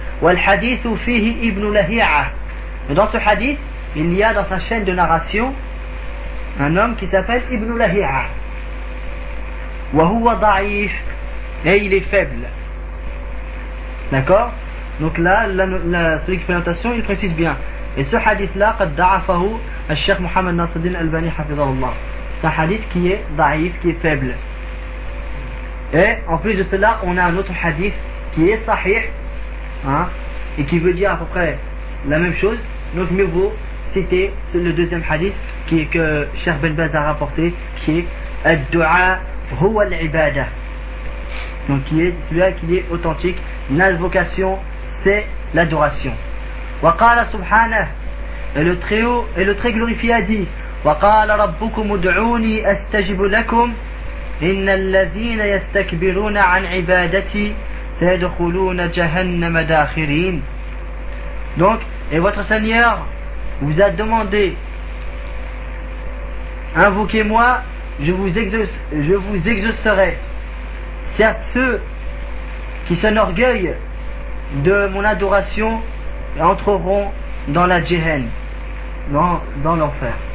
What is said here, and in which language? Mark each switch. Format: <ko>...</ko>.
<ar>Wal hadithu fihi</ar> <fr>ibn Lahi'a, dans ce hadith il y a dans sa chaîne de narration un homme qui s'appelle ibn Lahi'a.</fr> <ar>Wa huwa da'if,</ar> <fr>et il est faible. D'accord, donc là celui qui fait l'annotation il précise bien. Et ce hadith-là,</fr> <ar>قد ضعفه الشيخ محمد ناصر الدين الألباني حفظه الله.</ar> <fr>C'est un hadith qui est ضعيف, qui est faible. Et en plus de cela, on a un autre hadith qui est sahih, hein, et qui veut dire à peu près la même chose. Donc mieux vaut citer le deuxième hadith qui est que Cheikh Ben Baz a rapporté, qui est</fr> <ar>الدُعَاء هو العبادة.</ar> <fr>Donc qui est celui-là qui est authentique. L'invocation, c'est l'adoration.</fr> <ar>وقال سبحانه</ar> <fr>le très glorifié a dit</fr> <ar>وقال ربكم ادعوني استجب لكم ان الذين يستكبرون عن عبادتي سيدخلون جهنم داخرين.</ar> <fr>Donc, et votre Seigneur vous a demandé, invoquez-moi, je vous exaucerai. Certes, ceux qui s'enorgueillent de mon adoration entreront dans la jihen, dans l'enfer.</fr>